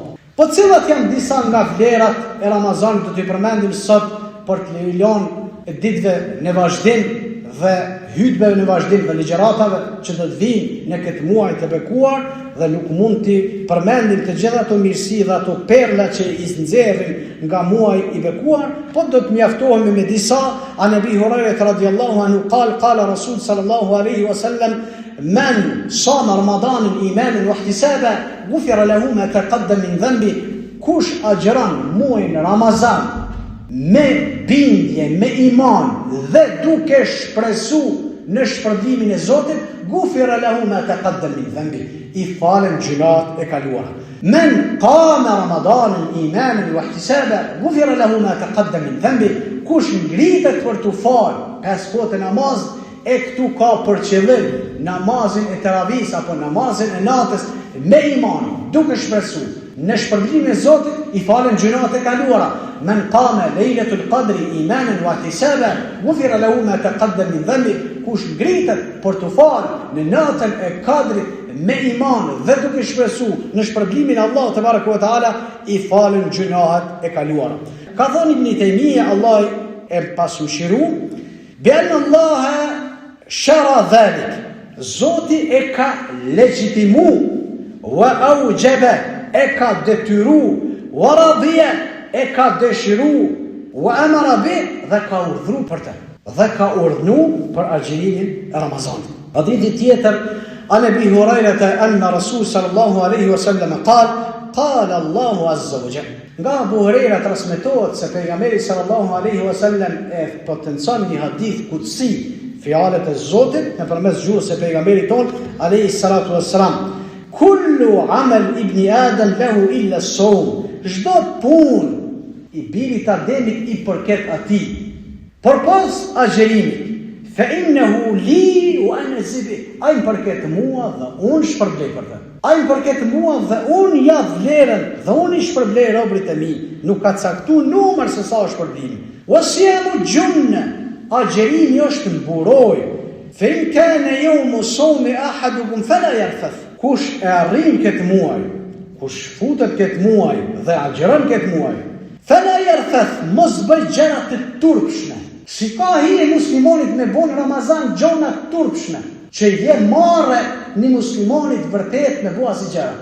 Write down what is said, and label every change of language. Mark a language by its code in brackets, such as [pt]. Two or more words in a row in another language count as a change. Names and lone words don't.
[sq] Po cilat janë disa nga vlerat e Ramazanit do t'i përmendim sot për të lënë ditëve në vazhdim dhe hutbeve në vazhdim dhe ligjëratave që do të vinë në këtë muaj të bekuar dhe nuk mund të përmendim të gjitha ato mirësi dhe ato perla që i nxjerrin nga muaji i bekuar, po do të mjaftohemi me disa. [ar] عن أبي هريرة رضي الله عنه قال رسول صلى الله عليه وسلم من صام رمضان إيمانا واحتسابا غفر له ما تقدم من ذنبه. [sq] Kush agjeron muajin Ramazan me bindje, me iman dhe duke shpresu në shpërblimin e Zotit, [ar] غفر له ما تقدم من ذنبه, [sq] i falen gjunat e kaluara. [ar] من قام رمضان إيمانا واحتسابا غفر له ما تقدم من ذنبه. [sq] Kush ngritet për të fal 5 kohë namaz, e këtu ka për qëllim namazin e teravis apo namazin e natës me iman, duke shpresu në shpërblimin e Zotit, i falen gjunat e kaluara. [ar] من قام ليلة القدر إيمانا واحتسابا غفر له ما تقدم من ذنبه. [sq] Kush ngritet për të falë në natën e kadrit me iman dhe duke shpresu në shpërblimin e Allahut [ar] تبارك وتعالى, [sq] i falen gjunat e kaluara. Ka thënë Ibn Taymija, Allah e pasmëshiru, [ar] بأن الله شرع ذلك, [sq] Zoti e ka legjitimu, [ar] وأوجب, [sq] e ka detyru, [ar] ورضي, [sq] e ka dëshiru, [ar] وأمر به, [sq] dhe ka urdhru për të, dhe ka urdhnu për agjërimin e Ramazanit. Hadithi tjetër, [ar] عن أبي هريرة أن رسول صلى الله عليه وسلم قال الله عز وجل. [sq] Nga Abu Huraira transmetohet se pejgamberi [ar] صلى الله عليه وسلم [sq] e potencon një hadith kutsi, fjalët e Zotit nëpërmes gjuhës së pejgamberit ton [ar] عليه الصلاة والسلام. كل عمل ابن آدم له إلا الصوم. [sq] Çdo punë i birit Ademit i përket atij, përpos agjerimit. [ar] فإنه لي وأنا أجزي. [sq] Ai përket mua dhe unë shpërblej për të. Ai përket mua dhe unë ja vlerën dhe unë i shpërblej robrit e mi. Nuk ka caktuar numër se sa është shpërblimi. [ar] والصيام جنة. [sq] Agjerimi është mburoj. [ar] فإن كان يوم صوم أحدكم فلا يرفث. [sq] Kush e arrin këtë muaj, kush futet këtë muaj dhe agjeron këtë muaj, [ar] فلا يرفث, [sq] mos bëj gjëra të turpshme. Si ka hije muslimonit me bon Ramazan gjona të turpshme, që je marre një muslimonit vërtet me bua si gjëra.